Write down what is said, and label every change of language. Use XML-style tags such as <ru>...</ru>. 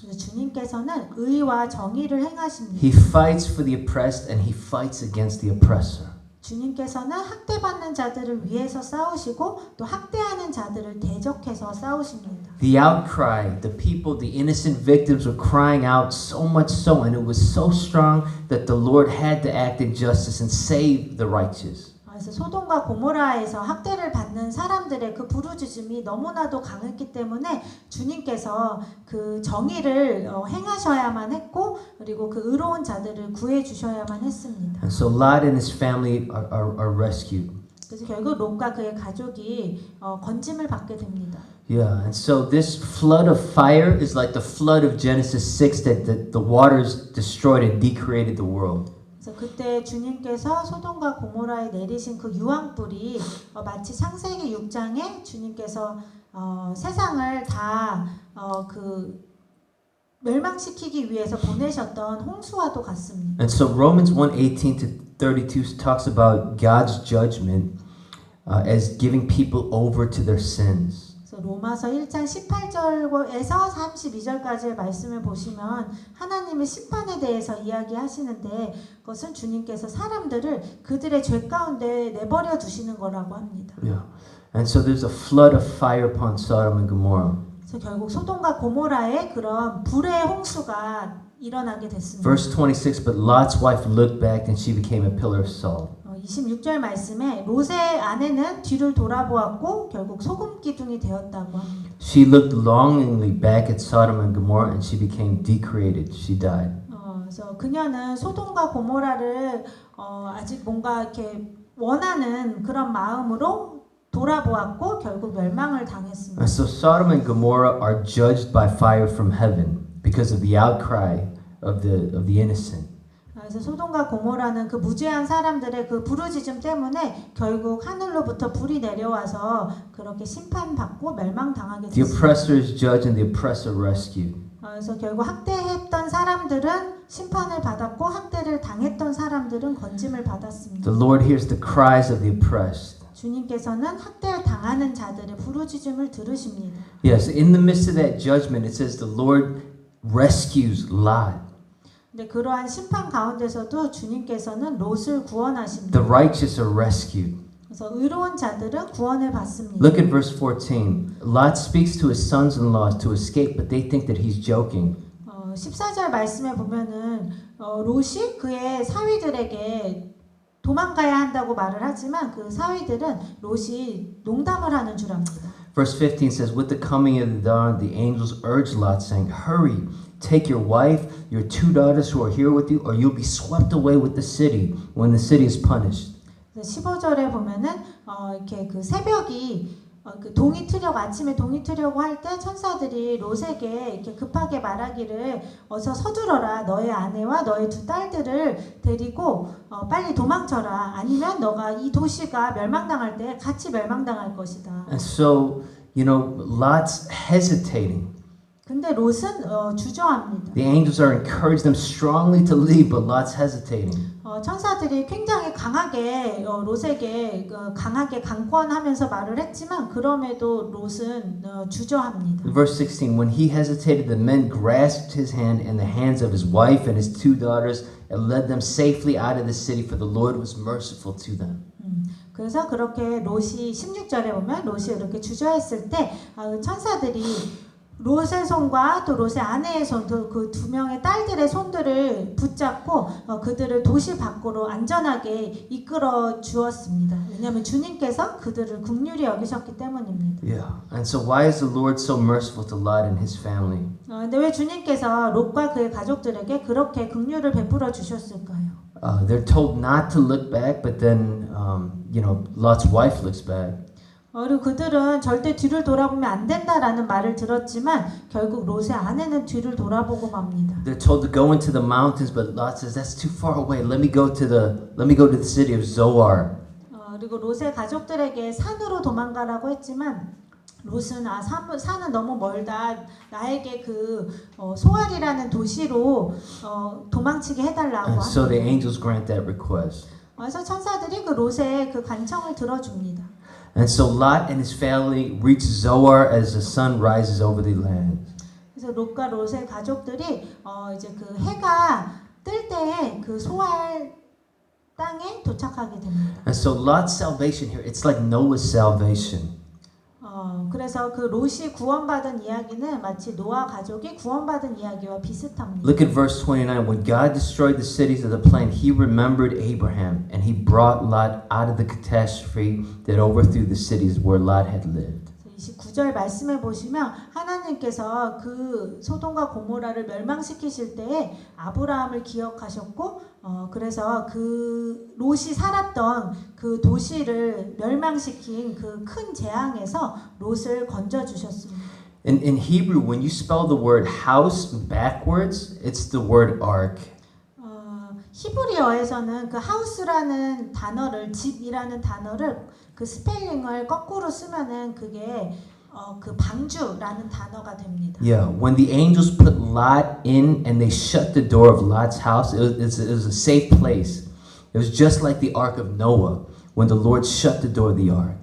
<ko>그래서 주님께서는 의와 정의를 행하십니다.</ko> <en>He fights for the oppressed and he fights against the oppressor.</en> <ko>주님께서는 학대받는 자들을 위해서 싸우시고 또 학대하는 자들을 대적해서 싸우십니다.</ko> <en>The outcry, the people, the innocent victims were crying out so much so, and it was so strong that the Lord had to act in justice and save the righteous.</en> <ko>그래서 소돔과 고모라에서 학대를 받는 사람들의 그 부르짖음이 너무나도 강했기 때문에 주님께서 그 정의를 행하셔야만 했고 그리고 그 의로운 자들을 구해 주셔야만 했습니다.</ko> <en>And so Lot and his family are rescued.</en> <ko>그래서 결국 롯과 그의 가족이 건짐을 받게 됩니다.</ko> <en>Yeah, and so this flood of fire is like the flood of Genesis 6 that the waters destroyed and decreated the world.</en> <ko>그래서 그때 주님께서 소돔과 고모라에 내리신 그 유황불이 마치 창세기 6장에 주님께서 세상을 다 그 멸망시키기 위해서 보내셨던 홍수와도 같습니다.</ko> <en>And so Romans 1:18 to 32 talks about God's judgment as giving people over to their sins.</en> <ko>그래서 로마서 1장 18절에서 32절까지의 말씀을 보시면 하나님의 심판에 대해서 이야기하시는데 그것은 주님께서 사람들을 그들의 죄 가운데 내버려 두시는 거라고 합니다.</ko> <en>Yeah. And so there's a flood of fire upon Sodom and Gomorrah.</en> <ko>그래서 결국 소돔과 고모라의 그런 불의 홍수가 일어나게 됐습니다.</ko> <en>Verse 26, but Lot's wife looked back and she became a pillar of salt.</en> <ko>26절 말씀에 롯의 아내는 뒤를 돌아보았고 결국 소금 기둥이 되었다고 합니다.</ko> <en>She looked longingly back at Sodom and Gomorrah and she became decreated. She died.</en> <ko>그래서 그녀는 소돔과 고모라를 아직 뭔가 이렇게 원하는 그런 마음으로 돌아보았고 결국 멸망을 당했습니다.</ko> <en>And so Sodom and Gomorrah are judged by fire from heaven because of the outcry of the innocent.</en> <ko>그래서 소돔과 고모라는 그 무죄한 사람들의 그 부르짖음 때문에 결국 하늘로부터 불이 내려와서 그렇게 심판받고 멸망당하게</ko> <en>The</en> <ko>됐습니다.</ko> <en>oppressor is judged and the oppressor rescued.</en> <ko>그래서 결국 학대했던 사람들은 심판을 받았고 학대를 당했던 사람들은 건짐을 받았습니다.</ko> <en>The Lord hears the cries of the oppressed.</en> <ko>주님께서는 학대를 당하는 자들의 부르짖음을 들으십니다.</ko> <en>Yes, in the midst of that judgment, it says the Lord rescues Lot.</en> <ko>근데 그러한 심판 가운데서도 주님께서는 롯을 구원하십니다.</ko> <en>The righteous are rescued.</en> <ko>그래서 의로운 자들은 구원을 받습니다.</ko> <en>Look at verse 14. Lot speaks to his sons-in-law to escape, but they think that he's joking.</en> <ko>14절 말씀에 보면은 롯이 그의 사위들에게 도망가야 한다고 말을 하지만 그 사위들은 롯이 농담을 하는 줄 압니다.</ko> <en>Verse 15 says, with the coming of the dawn, the angels urged Lot, saying, hurry, take your wife, your 2 daughters who are here with you, or you'll be swept away with the city when the city is punished.</en> <ko>15절에 보면은 이렇게 그 새벽이 그 동이 트려고 아침에 동이 트려고 할 때 천사들이 롯에게 이렇게 급하게 말하기를 어서 서두러라 너의 아내와 너의 2 딸들을 데리고 빨리 도망쳐라 아니면 너가 이 도시가 멸망당할 때 같이 멸망당할 것이다.</ko> <en>And so, Lot's hesitating.</en> <ko>근데 롯은 주저합니다.</ko> <en>The angels are encouraging them strongly to leave, but Lot's hesitating.</en> <ko>천사들이 굉장히 강하게 롯에게 강하게 강권하면서 말을 했지만 그럼에도 롯은 주저합니다.</ko> <en>In verse 16, when he hesitated, the men grasped his hand and the hands of his wife and his 2 daughters and led them safely out of the city, for the Lord was merciful to them.</en> <ko>그래서 그렇게 롯이 16절에 보면 롯이 이렇게 주저했을 때 천사들이 롯의 손과 또 롯의 아내의 손, 그 2명의 딸들의 손들을 붙잡고 그들을 도시 밖으로 안전하게 이끌어 주었습니다. 왜냐하면 주님께서 그들을 긍휼히 여기셨기 때문입니다.</ko> <en>Yeah. And so why is the Lord so merciful to Lot and his family?</en> <ko>근데 왜 주님께서 롯과 그의 가족들에게 그렇게 긍휼을 베풀어 주셨을까요?</ko> <en>They're told not to look back, but then, Lot's wife looks back.</en> <ko>그리고 그들은 절대 뒤를 돌아보면 안 된다라는 말을 들었지만 결국 롯의 아내는 뒤를 돌아보고 맙니다.</ko> <en>They're told to go into the mountains, but Lot says that's too far away. Let me go to the city of Zoar.</en> <ko>그리고 롯의 가족들에게 산으로 도망가라고 했지만 롯은 산은 너무 멀다. 나에게 그 소알이라는 도시로 도망치게 해달라고</ko> <en>And so the</en> <ko>합니다.</ko> <en>angels grant that request.</en> <ko>그래서 천사들이 그 롯의 그 간청을 들어줍니다.</ko> <en>And so Lot and his family reach Zoar as the sun rises over the land.</en> <ko>그래서 롯과 롯의 가족들이 이제 그 해가 뜰 때에 그 소알 땅에 도착하게 됩니다.</ko> <en>And so Lot's salvation here, it's like Noah's salvation.</en> <ko>그래서 그 롯이 구원받은 이야기는 마치 노아 가족이 구원받은 이야기와 비슷합니다.</ko> <en>Look at verse 29. When God destroyed the cities of the plain, he remembered Abraham and he brought Lot out of the catastrophe that overthrew the cities where Lot had lived.</en> <ko>29절 말씀해 보시면 하나님께서 그 소돔과 고모라를 멸망시키실 때에 아브라함을 기억하셨고 그래서 그 롯이 살았던 그 도시를 멸망시킨 그 큰 재앙에서 롯을 건져 주셨습니다.</ko> <en>In Hebrew, when you spell the word house backwards, it's the word ark.</en> <ko>히브리어에서는 그 하우스라는 단어를 집이라는 단어를 그 스펠링을 거꾸로 쓰면은 그게 그 방주라는 단어가 됩니다.</ko> <en>Yeah, when the angels put Lot in and they shut the door of Lot's house, it was a safe place. It was just like the ark of Noah when the Lord shut the door of the ark.</en>